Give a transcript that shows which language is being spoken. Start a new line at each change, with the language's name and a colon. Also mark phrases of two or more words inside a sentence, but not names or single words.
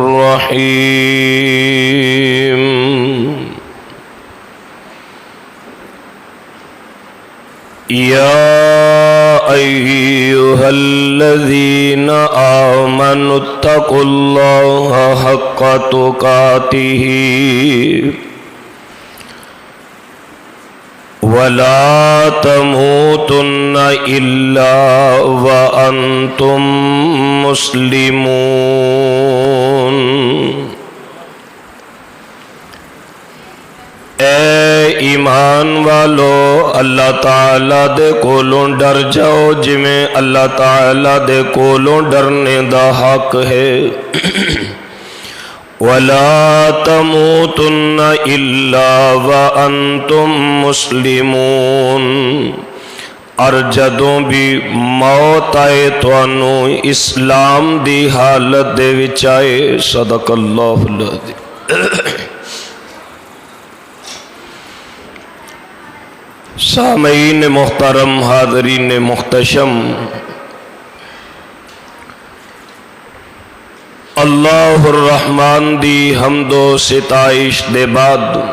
Arabic: الرحيم يا أيها الذين آمنوا اتقوا الله حق تقاته ولا تموتن إلا وأنتم مسلمون۔
Punjabi: اے ایمان والو، اللہ تعالیٰ دے کولوں ڈر جاؤ جویں اللہ تعالیٰ دے کولوں ڈرنے دا حق ہے۔
Arabic: وَلَا تَمُوتُنَّ إِلَّا وَأَنْتُمْ مُسْلِمُونَ،
Punjabi: اور جدوں بھی موت آئے تانوں اسلام دی حالت دے وچ آئے۔
Arabic: صدق اللہ العظیم۔
Punjabi: سامعین محترم، حاضرین محتشم، اللہ الرحمن دی حمد و ستائش دے بعد